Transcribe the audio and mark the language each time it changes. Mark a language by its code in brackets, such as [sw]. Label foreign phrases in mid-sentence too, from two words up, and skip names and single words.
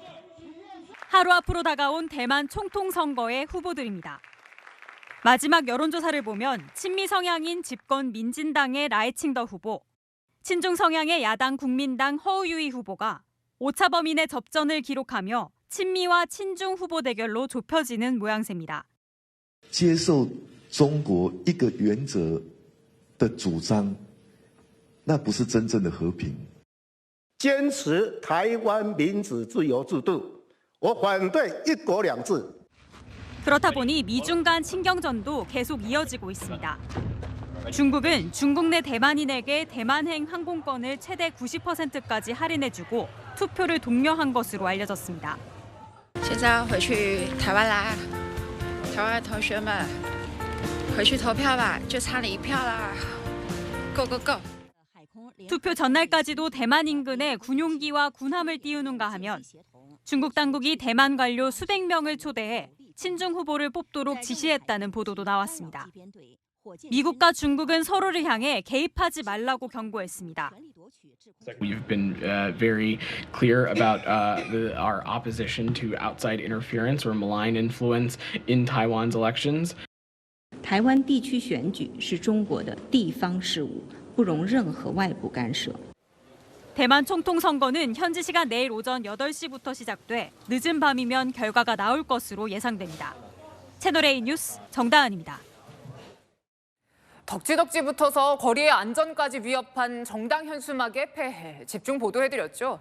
[ko] 하루 앞으로 다가온 대만 총통 선거의 후보들입니다. 마지막 여론조사를 보면 친미 성향인 집권 민진당의 라이칭더 후보, 친중 성향의 야당 국민당 허우유이 후보가 오차 범인의 접전을 기록하며 친미와 친중 후보 대결로 좁혀지는 모양새입니다. [zh] 接受中国一个原则的主张，那不是真正的和平。坚持台湾民主自由制度，我反对一国两制。 [ko] 그렇다 보니 미중 간 신경전도 계속 이어지고 있습니다. 중국은 중국 내 대만인에게 대만행 항공권을 최대 90%까지 할인해주고 투표를 독려한 것으로 알려졌습니다. [zh] 现在回去台湾啦，台湾同学们回去投票吧，就差你一票啦 ， [en] Go go go！ [ko] 투표 전날까지도 대만 인근에 군용기와 군함을 띄우는가 하면 중국 당국이 대만 관료 수백 명을 초대해 친중 후보를 뽑도록 지시했다는 보도도 나왔습니다. 미국과 중국은 서로를 향해 개입하지 말라고 경고했습니다. [en] We've been very clear about our opposition to outside interference or malign influence in Taiwan's elections. [zh] 台湾地区选举是中国的地方事务，不容任何外部干涉。 [ko] 대만 총통 선거는 현지 시간 내일 오전 8시부터 시작돼 늦은 밤이면 결과가 나올 것으로 예상됩니다. 채널A 뉴스 정다은입니다. 덕지덕지 붙어서 거리의 안전까지 위협한 정당 현수막의 폐해 집중 보도해드렸죠.